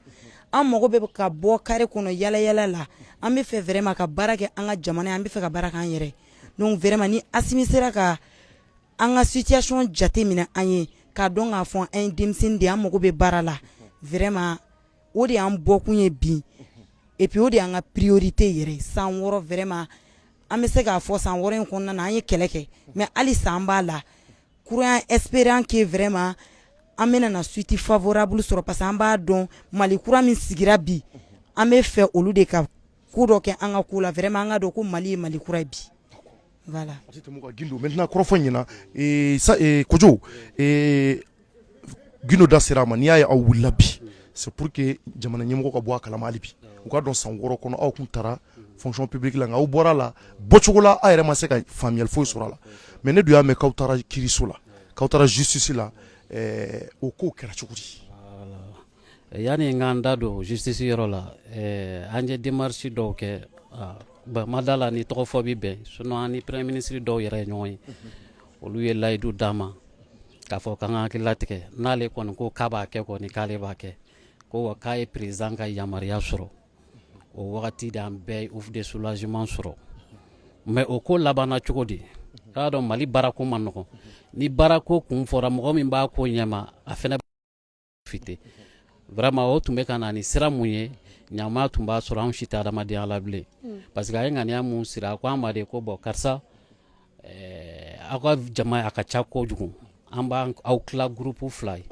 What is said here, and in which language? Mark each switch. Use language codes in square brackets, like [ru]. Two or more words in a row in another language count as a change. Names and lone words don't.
[bm] an mago bɛ ka bɔ carré kɔnɔ yala la an bɛ fɛ vraiment ka baara kɛ an ka jamana an bɛ fɛ ka baara k'an yɛrɛ donc vraiment ni Asimi sera ka an ka situation jate minɛ an ye k'a dɔn k'a fɔ an ye denmisɛnnin de ye an mago bɛ baara la vraiment o de y'an bɔkun ye bi et puis o de y'an ka priorité yɛrɛ san 6 vraiment an bɛ se k'a fɔ san 6 in kɔnɔna na an ye kɛlɛ kɛ mais halisa an b'a la [fr] courant espérant que [bm] vraiment an bɛna na [fr] suite favorable [bm] sɔrɔ parce que an b'a dɔn Mali kura min sigira bi an bɛ fɛ olu de ka ko dɔ kɛ an ka ko la vraiment an ka dɔn ko Mali ye Mali kura ye bi voilà. Maintenant kɔrɔfɔ ɲɛna Kojo Gindo da sera a ma n'i y'a ye aw wulila bi [fr] c'est pour que [bm] jamana ɲɛmɔgɔ ka bɔ a kalama hali bi u k'a dɔn san 6 kɔnɔ aw kun taara [fr] fonction publique [bm] la nka aw bɔra la bɔcogo la aw yɛrɛ ma se ka faamuyali foyi sɔrɔ a la mais ne dun y'a mɛn k'aw taara kiiriso la k'aw taara justice la o kow kɛra cogo di yani n ka n da don justice yɔrɔ la an ye démarche dɔw kɛ ma da la ni tɔgɔ fɔ bi bɛn sinon an ni [fr] premier ministre [bm] dɔw yɛrɛ ye ɲɔgɔn ye olu ye layidu d'an ma k'a fɔ k'an ka hakili latigɛ n'ale kɔni ko k'a b'a kɛ kɔni k'ale b'a kɛ ko wa k'a ye président ka yamaruya sɔrɔ o wagati de an bɛɛ [fr] ouf de soulagement [bm] sɔrɔ mais o ko labanna cogo di k'a dɔn Mali baarako ma nɔgɔn ni baarako kun fɔra mɔgɔ min b'a ko ɲɛma a fɛnɛ fite vraiment o tun bɛ ka na ni sira mun ye ɲama tun b'a sɔrɔ anw si tɛ adamadenya la bilen parce que a ye ŋaniya mun sira a ko an ma de ko bon karisa aw ka jama a ka ca kojugu an b'an aw tila groupe 2 ye